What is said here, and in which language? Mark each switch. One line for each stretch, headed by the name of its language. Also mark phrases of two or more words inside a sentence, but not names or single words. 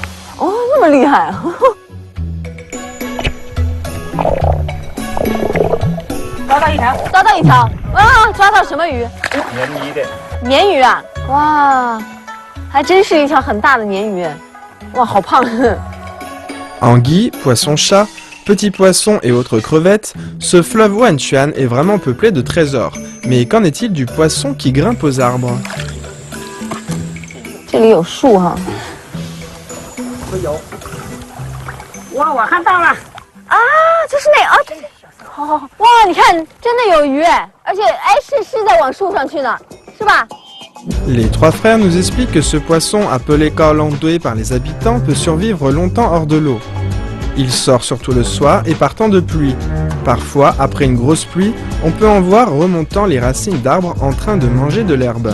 Chinese: 哦，那么厉害啊！抓到一条，抓到一条，哇，抓到什么鱼？鲶鱼的。鲶鱼啊，哇，还真是一条很大的鲶鱼，哇，好胖。
French: Anguilles, poissons-chats, petits poissons et autres crevettes, ce fleuve Wenchuan est vraiment peuplé de trésors. Mais qu'en est-il du poisson qui grimpe aux arbres?
Chinese: 这里有树哈。哇，我看到了。就是那这是，好，哇，你看，真的有鱼哎，而且是在往树上去呢，是吧？
French: Les trois frères nous expliquent que ce poisson, appelé kaolangdoué par les habitants, peut survivre longtemps hors de l'eau. Il sort surtout le soir et par temps de pluie. Parfois, après une grosse pluie, on peut en voir remontant les racines d'arbres en train de manger de l'herbe.